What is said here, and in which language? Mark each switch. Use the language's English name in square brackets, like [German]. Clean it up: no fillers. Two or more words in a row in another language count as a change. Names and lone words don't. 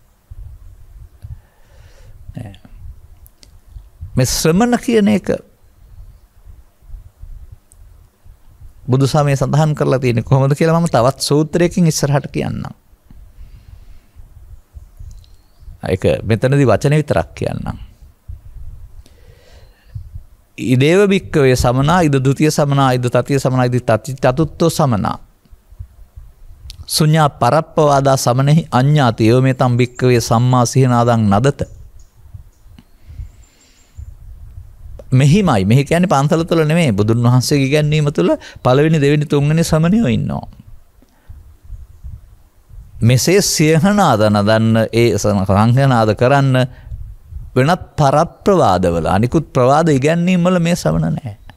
[Sinhala] මේ ශ්‍රමණ කියන එක බුදු සමයේ සඳහන් කරලා තියෙන්නේ කොහොමද කියලා මම තවත් සූත්‍රයකින් ඉස්සරහට කියන්නම්. ඒක මෙතනදී වචන විතරක් කියන්නම්. [Pali] ඉදේව බික්කවේ සමනා ඉද ဒ ුතිය සමනා ඉද තතිය සමනා ඉද චතුත්ථෝ සමනා ශුඤ්ඤා පරප්පවාදා සමනෙහි අඤ්ඤාති යෝ මේ තම් බික්කවේ සම්මා සිහිනාදං නදත. [Sinhala] මෙහිමයි මෙහි කියන්නේ පන්සල තුළ නෙමෙයි බුදුන් වහන්සේගේ ඉගැන්වීම තුළ පළවෙනි දෙවෙනි තුන්වෙනි ශ්‍රමණයෝ ඉන්නවා. මෙසේ සියහනාද නදන්න ඒ සංඝනාද කරන්න වෙනත් පරප්‍රවාදවල අනිකුත් ප්‍රවාද ඉගැන්වීම් වල මේ ශ්‍රමණ නැහැ.